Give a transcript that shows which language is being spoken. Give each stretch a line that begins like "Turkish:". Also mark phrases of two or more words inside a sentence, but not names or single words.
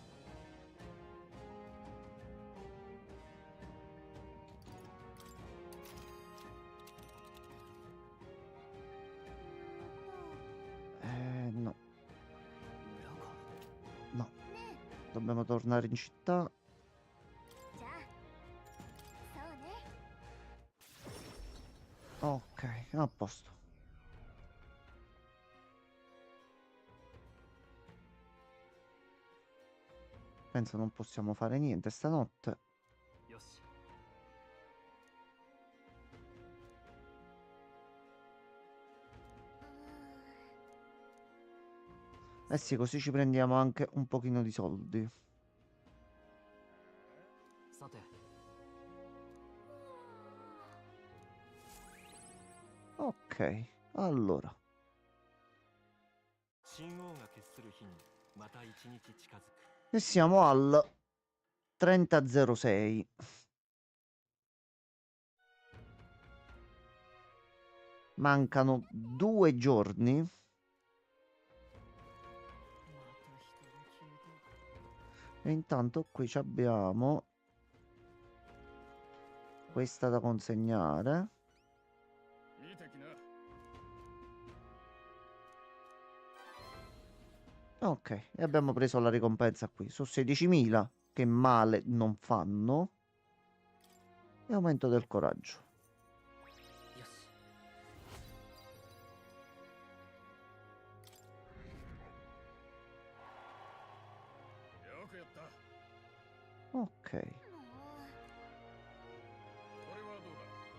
Italian: No,
Japanese: 裏か
Italian: no. Dobbiamo tornare in città.
Japanese: じゃあそうね。
Italian: Ok, a posto. Penso non possiamo fare niente stanotte.
Japanese: よし
Italian: Eh sì, così ci prendiamo anche un pochino di soldi.
Japanese: さて
Italian: Ok, allora.
Japanese: 神王が決する日にまた一日近づく
Italian: E siamo al 3006. Mancano 2 giorni.
Japanese: また人が消えた
Italian: E intanto qui ci abbiamo questa da consegnare.
Japanese: 見てきな。
Italian: Ok, e abbiamo preso la ricompensa qui. Su 16.000, che male non fanno. E aumento del coraggio.
Japanese: よしよくやった。
Italian: Ok.
Japanese: もう。これはどうだ。